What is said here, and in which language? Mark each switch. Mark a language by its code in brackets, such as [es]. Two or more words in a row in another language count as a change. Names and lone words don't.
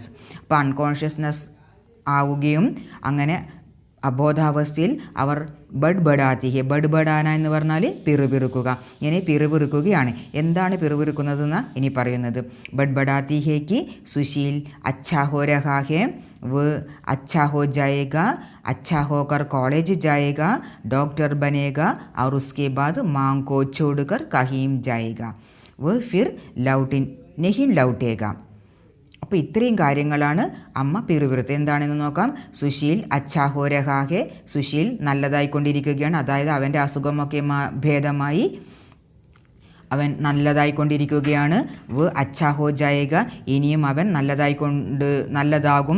[ml] അപ്പോൾ അൺകോൺഷ്യസ്നെസ് ആവുകയും അങ്ങനെ അബോധാവസ്ഥയിൽ അവർ [hi] बड़बड़ाती है. [ml] ബഡ്ബഡാന എന്ന് പറഞ്ഞാൽ പിറുപിറുക്കുക, ഇങ്ങനെ പിറുപിറുക്കുകയാണ്. എന്താണ് പിറുപിറുക്കുന്നതെന്ന് ഇനി പറയുന്നത്. [hi] बड़बड़ाती है कि सुशील अच्छा हो रहा है, वो अच्छा हो जाएगा, अच्छा होकर कॉलेज जाएगा, डॉक्टर बनेगा और उसके बाद माँ को छोड़कर कहीं जाएगा, वो फिर नहीं लौटेगा. [ml] അപ്പോൾ ഇത്രയും കാര്യങ്ങളാണ് അമ്മ പിറുപിറുത്ത്. എന്താണെന്ന് നോക്കാം. [hi] सुशील अच्छा हो रहा है. [ml] സുശീൽ നല്ലതായിക്കൊണ്ടിരിക്കുകയാണ്, അതായത് അവൻ്റെ അസുഖമൊക്കെ ഭേദമായി അവൻ നല്ലതായിക്കൊണ്ടിരിക്കുകയാണ്. [hi] वो अच्छा हो जाएगा. [ml] ഇനിയും അവൻ നല്ലതാകും.